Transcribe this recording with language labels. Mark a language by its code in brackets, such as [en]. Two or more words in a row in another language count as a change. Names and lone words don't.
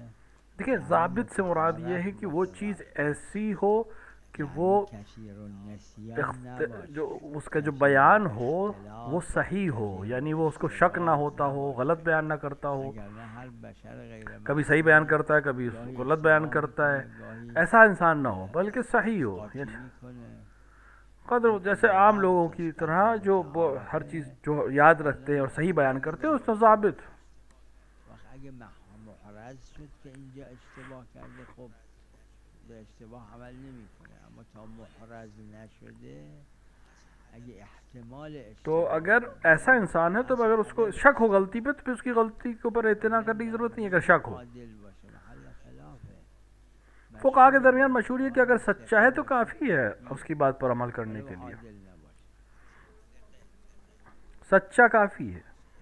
[ur] دیکھیے ضابط سے مراد یہ ہے کہ وہ چیز ایسی ہو کہ وہ جو اس کا جو بیان ہو وہ صحیح ہو، یعنی وہ اس کو شک نہ ہوتا ہو، غلط بیان نہ کرتا ہو. کبھی صحیح بیان کرتا ہے، کبھی غلط بیان کرتا ہے، ایسا انسان نہ ہو، بلکہ صحیح ہو. قدر جیسے عام لوگوں کی طرح جو ہر چیز جو یاد رکھتے ہیں اور صحیح بیان کرتے ہیں، اس کا ضابط. [fa] اگه محرز شد که اینجا اشتباه کرده، خب به اشتباه عمل نمیکنه، اما تا محرز نشده اگه احتمال [ur] تو اگر ایسا انسان ہے تو اگر اس کو شک ہو غلطی پہ، تو پھر اس کی غلطی کے اوپر اتنا کرنے کی ضرورت نہیں ہے. اگر شک ہو، فقہا کے درمیان مشہور ہے کہ اگر سچا ہے تو کافی ہے اس کی بات پر عمل کرنے کے لیے، سچا کافی ہے.